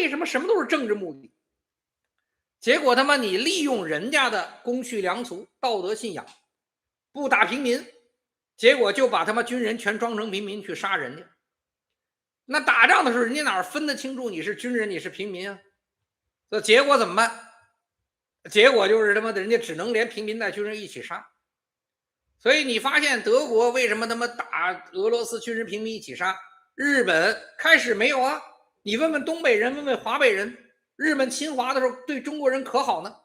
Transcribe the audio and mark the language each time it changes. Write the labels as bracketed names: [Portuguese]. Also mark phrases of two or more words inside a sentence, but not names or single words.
[Chinese] 為什麼什麼都是政治目的？結果他媽你利用人家的公序良俗、道德信仰，不打平民，結果就把他媽軍人全裝成平民去殺人家。那打仗的時候，人家哪分得清楚你是軍人你是平民啊？這結果怎麼辦？結果就是他媽的人家只能連平民带軍人一起殺。所以你發現德國為什麼他媽打俄羅斯軍人平民一起殺？日本開始沒有啊？你問問東北人，問問華北人，日本侵華的時候對中國人可好呢？